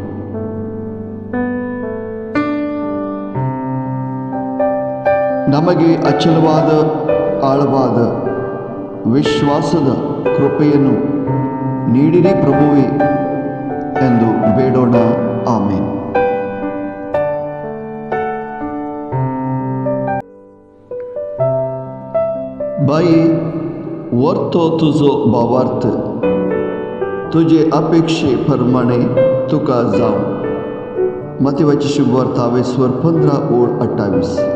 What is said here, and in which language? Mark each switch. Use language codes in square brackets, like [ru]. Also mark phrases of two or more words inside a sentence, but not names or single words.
[kn] ನಮಗೆ ಅಚಲವಾದ ಆಳವಾದ ವಿಶ್ವಾಸದ ಕೃಪೆಯನ್ನು ನೀಡಿರಿ ಪ್ರಭುವೇ ಎಂದು ಬೇಡೋಣ. ಆಮೆನ್. [kok] बाई, वर्तो तुझो भावार्थ, तुझे अपेक्षेप्रमाणे तुका जाव. मत्तीची शुभवार्ता 15:28.